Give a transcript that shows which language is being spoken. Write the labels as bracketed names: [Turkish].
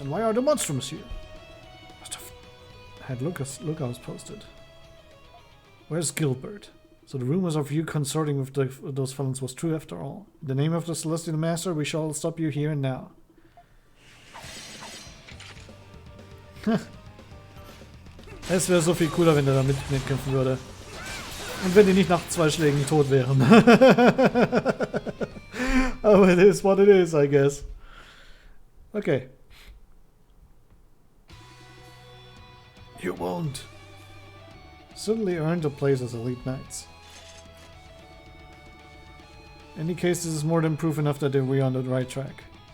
[English] And why are the monstrums here? Must have had lookouts posted. Where's Gilbert? So the rumors of you consorting with those felons was true after all. In the name of the Celestial Master, we shall stop you here and now. [German] Es wäre so viel cooler, wenn der da mitkämpfen würde. Und wenn die nicht nach 2 Schlägen tot wären. [English] Aber it is what it is, I guess. Okay. You won't. Certainly earned a place as elite knights. In any case, this is more than proof enough that we're on the right track.